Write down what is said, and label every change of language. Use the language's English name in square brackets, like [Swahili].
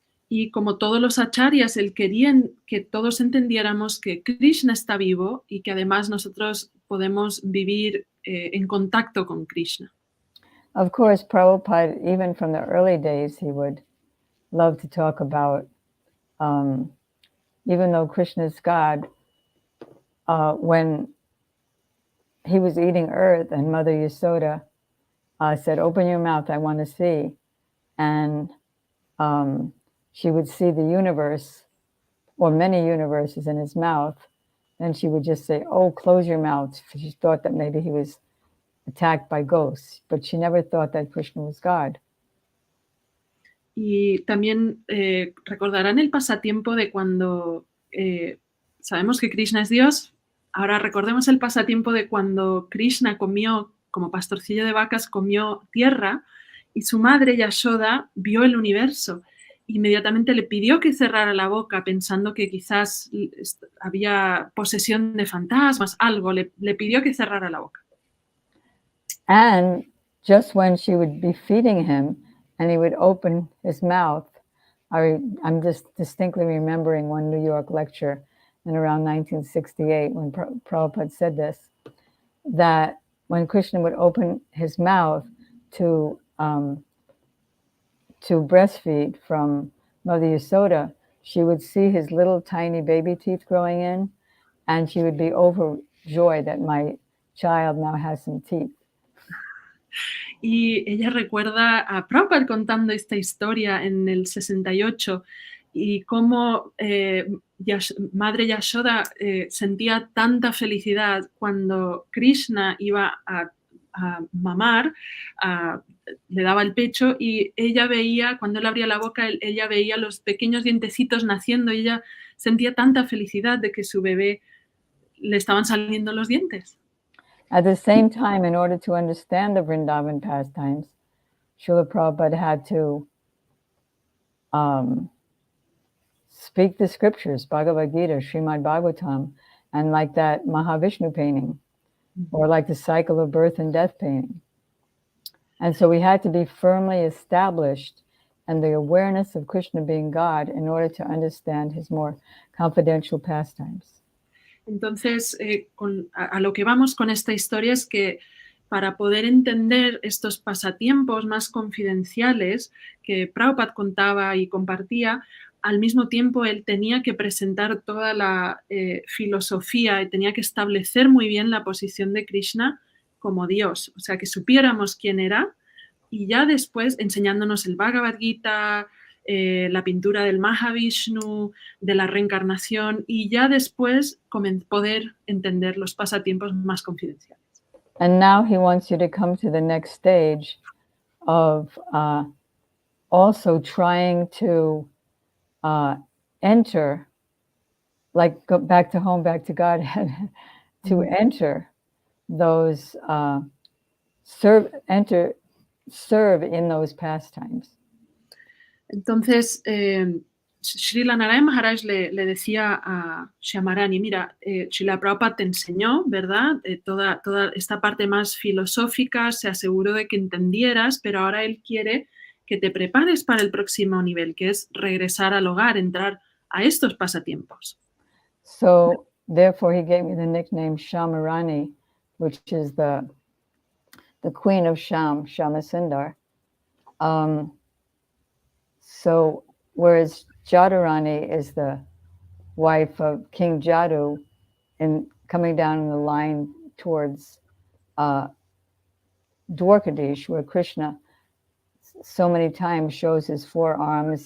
[Spanish] Y como todos los acharyas, él quería que todos entendiéramos que Krishna está vivo y que además nosotros podemos vivir en contacto con Krishna. [English] Of course, Prabhupada, even from the early days, he would love to talk about, even though Krishna is God, when he was eating earth and Mother Yasoda said, "Open your mouth, I want to see." And she would see the universe, or many universes in his mouth. Then she would just say, "Oh, close your mouth." She thought that maybe he was attacked by ghosts, but she never thought that Krishna was God. [Spanish] Y también recordarán el pasatiempo de cuando sabemos que Krishna es Dios. Ahora recordemos el pasatiempo de cuando Krishna comió, como pastorcillo de vacas, comió tierra y su madre Yashoda vio el universo. Inmediatamente le pidió que cerrara la boca pensando que quizás había posesión de fantasmas, algo, le pidió que cerrara la boca. [English] And just when she would be feeding him and he would open his mouth, I'm just distinctly remembering one New York lecture in around 1968 when Prabhupada said this, that when Krishna would open his mouth to breastfeed from Mother Yasoda, she would see his little tiny baby teeth growing in, and she would be overjoyed that my child now has some teeth. [Spanish] Y ella recuerda a Prabhupada contando esta historia en el 68 y cómo Madre Yashoda sentía tanta felicidad cuando Krishna iba a mamar, le daba el pecho y ella veía, cuando él abría la boca, ella veía los pequeños dientecitos naciendo y ella sentía tanta felicidad de que su bebé le estaban saliendo los dientes. [English] At the same time, in order to understand the Vrindavan pastimes, Srila Prabhupada had to speak the scriptures, Bhagavad Gita, Srimad Bhagavatam, and like that Mahavishnu painting, or like the cycle of birth and death painting. And so we had to be firmly established in the awareness of Krishna being God in order to understand his more confidential pastimes. [Spanish] Entonces, a lo que vamos con esta historia es que para poder entender estos pasatiempos más confidenciales que Prabhupada contaba y compartía, al mismo tiempo él tenía que presentar toda la filosofía y tenía que establecer muy bien la posición de Krishna como Dios, o sea, que supiéramos quién era y ya después enseñándonos el Bhagavad Gita, la pintura del Mahavishnu, de la reencarnación y ya después poder entender los pasatiempos más confidenciales. [English] And now he wants you to come to the next stage of also trying to enter, like go back to home, back to Godhead, to enter those serve in those pastimes. [Spanish] Entonces, Srila Narayana Maharaj le decía a Syamarani, mira, Srila Prabhupada te enseñó, ¿verdad? Toda esta parte más filosófica, se aseguró de que entendieras, pero ahora él quiere que te prepares para el próximo nivel, que es regresar al hogar, entrar a estos pasatiempos. [English] So, therefore, he gave me the nickname Syamarani, which is the queen of Syamasundar. So, whereas Jadurani is the wife of King Jadu, and coming down in the line towards Dwarkadish, where Krishna so many times shows his four arms.